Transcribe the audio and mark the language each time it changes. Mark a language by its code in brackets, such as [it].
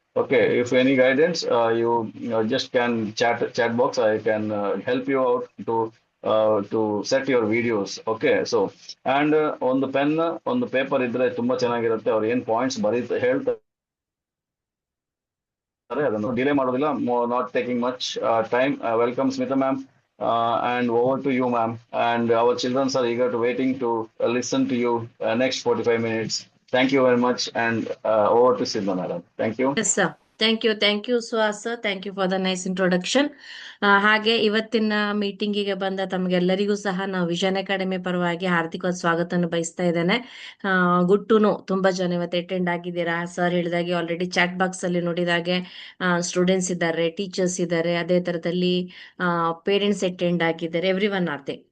[en] Okay, if any guidance you just can chat box. I can help you out to set your videos. [kn] Okay, so and ಒಂದು pen ಒಂದು paper ಇದ್ರೆ ತುಂಬಾ ಚೆನ್ನಾಗಿರುತ್ತೆ. ಅವ್ರು ಏನ್ points ಹೇಳ್ತಾರೆ ಅದನ್ನು ಡಿಲೇ ಮಾಡೋದಿಲ್ಲ. [en] Not taking much time. Welcome Smita ma'am, and over to you ma'am. And our children are eager to waiting to listen to you next 45 minutes. Thank you very much. And over to Sidma madam. Thank you. Yes sir, thank you Suhas sir, thank you for the nice introduction. [kn] ಹಾಗೆ ಇವತ್ತಿನ ಮೀಟಿಂಗಿಗೆ ಬಂದ ತಮಗೆಲ್ಲರಿಗೂ ಸಹ ನಾವು vision academy ಪರವಾಗಿ ಹಾರ್ದಿಕವಾದ ಸ್ವಾಗತವನ್ನು ಬಯಸ್ತಾ ಇದ್ದೇನೆ. [en] good to know, [kn] ತುಂಬಾ ಜನ ಇವತ್ತು ಅಟೆಂಡ್ ಆಗಿದ್ದೀರಾ. ಸರ್ ಹೇಳಿದಾಗೆ ಆಲ್ರೆಡಿ ಚಾಟ್ ಬಾಕ್ಸ್ ಅಲ್ಲಿ ನೋಡಿದಾಗೆ ಸ್ಟೂಡೆಂಟ್ಸ್ ಇದ್ದಾರೆ, ಟೀಚರ್ಸ್ ಇದ್ದಾರೆ, ಅದೇ ತರದಲ್ಲಿ ಪೇರೆಂಟ್ಸ್ ಅಟೆಂಡ್ ಆಗಿದ್ದಾರೆ. [en] Every one are they.